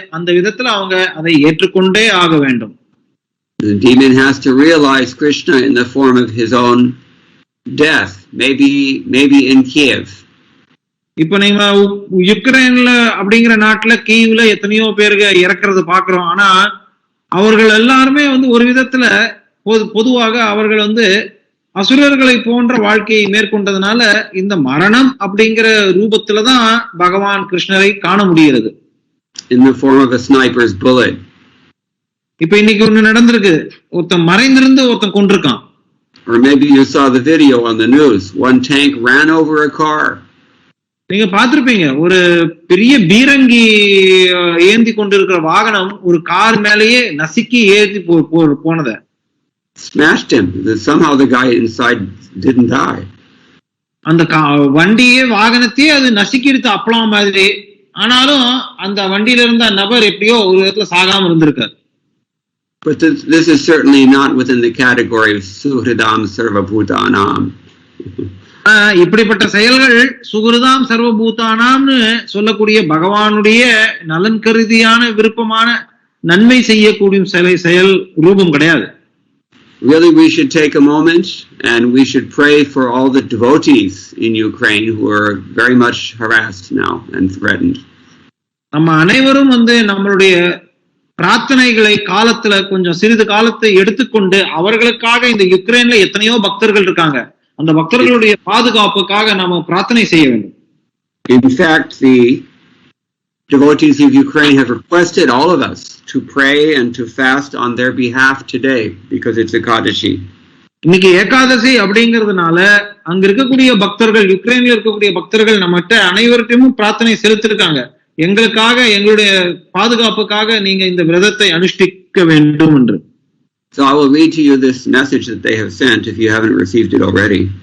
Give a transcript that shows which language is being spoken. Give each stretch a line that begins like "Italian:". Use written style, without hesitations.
Tamil: அந்த விதத்துல அவங்க அதை ஏற்றுக்கொண்டே ஆக வேண்டும்.
English: The demon has to realize Krishna in the form of his own death, maybe in Kiev.
Tamil: இப்ப நீங்க யுக்ரைன்ல அப்படிங்கிற நாட்டுல கீவ்ல எத்தனையோ பேருக்கு இறக்குறது பாக்குறோம். ஆனா அவர்கள் எல்லாருமே ஒரு விதத்துல பொதுவாக அவர்கள் அசுரர்களை போன்ற வாழ்க்கையை மேற்கொண்டதுனால இந்த மரணம் அப்படிங்கிற ரூபத்துலதான் பகவான் கிருஷ்ணரை காண முடிகிறது.
English: In the form of a sniper's bullet.
Tamil: இப்ப இன்னைக்கு ஒண்ணு நடந்திருக்கு. ஒருத்தன் மறைந்திருந்து ஒருத்தன் கொண்டிருக்கான்.
English: Or maybe you saw the video on the news. One tank ran over a car.
Tamil: நீங்க பார்த்திருப்பீங்க ஒரு பெரிய பீரங்கி ஏந்தி கொண்டிருக்கிற வாகனம் ஒரு கார் மேலேயே நசுக்கி ஏற்றி போனத.
English: Smashed him. Somehow the guy inside didn't die.
Tamil: அந்த வண்டியே வாகனத்தையே அது நசுக்கிடுத்து அப்பலாம் மாதிரி. ஆனாலும் அந்த வண்டியில இருந்த நபர் எப்படியோ ஒரு விதத்துல சாகாம இருந்திருக்காரு.
English: But this is certainly not within the category of Suhridam Sarvabhutanam.
Tamil: இப்படிப்பட்ட செயல்கள் சுகிருதாம் சர்வபூதானாம்னு சொல்லக்கூடிய பகவானுடைய நலன் கருதியான விருப்பமான நன்மை செய்யக்கூடிய செயல் ரூபம் கிடையாது.
English: Really, we should take a moment and we should pray for all the devotees in Ukraine who are very much harassed now and threatened.
Tamil: நம்ம அனைவரும் நம்மளுடைய பிரார்த்தனைகளை காலத்துல கொஞ்சம் சிறிது காலத்தை எடுத்துக்கொண்டு அவர்களுக்காக இந்த யுக்ரைன்ல எத்தனையோ பக்தர்கள் இருக்காங்க. அந்த பக்தர்களுடைய பாதுகாப்புக்காக நாம பிரார்த்தனை செய்ய வேண்டும்.
English: In fact, the devotees of Ukraine have requested all of us to pray and to fast on their behalf today because it's Ekadashi.
Tamil: இன்னைக்கு ஏகாதசி அப்படிங்கிறதுனால அங்க இருக்கக்கூடிய பக்தர்கள் யுக்ரைன்ல இருக்கக்கூடிய பக்தர்கள் நம்மகிட்ட அனைவருக்கும் பிரார்த்தனை செலுத்திருக்காங்க. எங்களுக்காக எங்களுடைய பாதுகாப்புக்காக நீங்க இந்த விரதத்தை அனுஷ்டிக்க வேண்டும் என்று.
English: So I will read to you this message that they have sent if you haven't received it already.